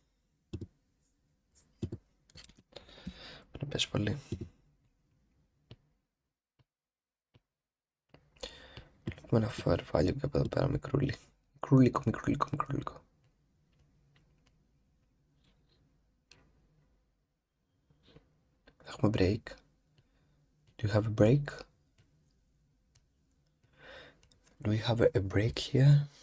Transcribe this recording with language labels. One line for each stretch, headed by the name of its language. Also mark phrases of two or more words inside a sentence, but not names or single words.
Greek: Πρέπει να πέσει πολύ. Βλέπουμε ένα
English: fair value
Greek: και από εδώ πέρα μικρούλι. Μικρούλικο. Έχουμε break.
English: Do you have a break? Do we have a break here?